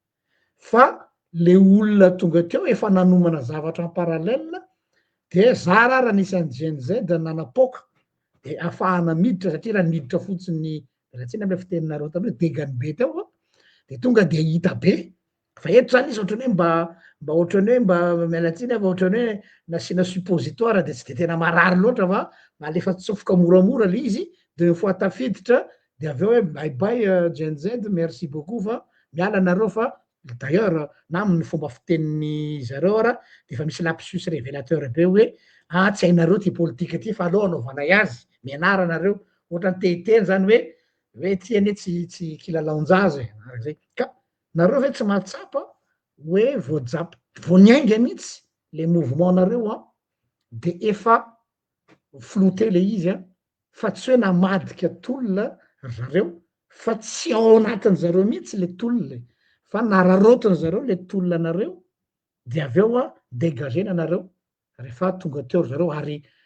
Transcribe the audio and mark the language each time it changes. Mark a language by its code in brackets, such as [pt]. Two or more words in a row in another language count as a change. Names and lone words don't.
[mg] fa le olona tonga teo efa nanomana zavatra [fr] en parallèle [mg] de za raha nisy an'ny JNZ nanapoka de ahafahana miditra satria raha miditra fotsiny ratsiny am'le fiteninareo taloha degany be teo de tonga de hita be, fa eto zany izy ohatrany hoe mba ohatrany hoe mba mialatsiny fa ohatrany hoe nasiana suppositoire de tsy de tena marary loatra fa alefa tsofoka moramora le izy de [fr] une fois [mg] tafiditra de aveo hoe [en] bye bye [mg] JNZ, [fr] merci beaucoup [mg] fa miala anareo fa d'ailleurs na amin'ny fomba fitenin'ny zareo ara de efa misy [fr] lapsus révélateur [mg] be hoe tsy hainareo ty politika ty fa aleo anaovanay azy, mianara anareo, ohatrany tehiteny zany hoe ty anie tsy kilalaon-jaza arak'izay, ka nareo ve tsy mahatsapa hoe voajapy vao niainga mihitsy le mouvement nareo de efa flouté le izy fa tsy hoe namadika tolona zareo fa tsy ao anatin' zareo mihitsy le tolona fa nararotiny zareo le tolona nareo de aveo dégagena anareo rehefa tonga teo zareo ary